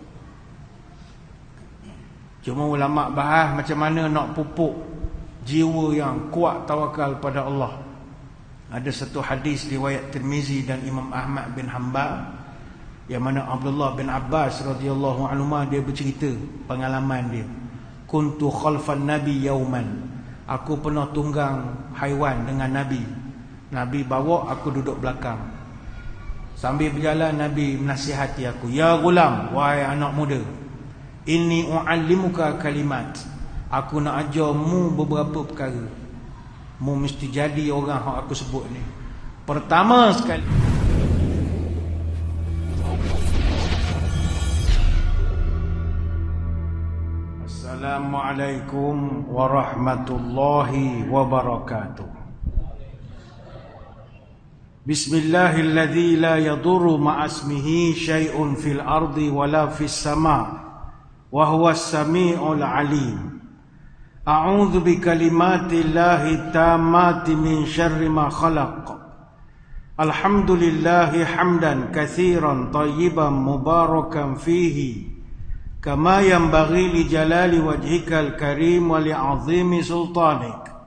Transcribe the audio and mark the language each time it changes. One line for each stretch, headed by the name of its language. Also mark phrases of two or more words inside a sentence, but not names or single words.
Malay: Cuma ulama bahas macam mana nak pupuk jiwa yang kuat tawakal pada Allah. Ada satu hadis riwayat Tirmizi dan Imam Ahmad bin Hanbal, yang mana Abdullah bin Abbas
Arabic: رضي الله عنهما
Malay: dia bercerita pengalaman dia.
Arabic: كنت خلف النبي يوما.
Malay: Aku pernah tunggang haiwan dengan Nabi. Nabi bawa, aku duduk belakang. Sambil berjalan Nabi menasihati aku,
Arabic: يا غلام,
Malay: wahai anak muda,
Arabic: إني أعلمك كلمات.
Malay: Aku nak ajarmu beberapa perkara. Mu mesti jadi orang yang aku sebut ni. Pertama sekali,
Arabic: السلام عليكم ورحمة الله وبركاته. بسم الله الذي لا يضر مع اسمه شيء في الأرض ولا في السماء وهو السميع العليم. أعوذ بكلمات الله التامات من شر ما خلق. الحمد لله حمدا كثيرا طيبا مباركا فيه كما ينبغي لجلال وجهك الكريم ولعظيم سلطانك.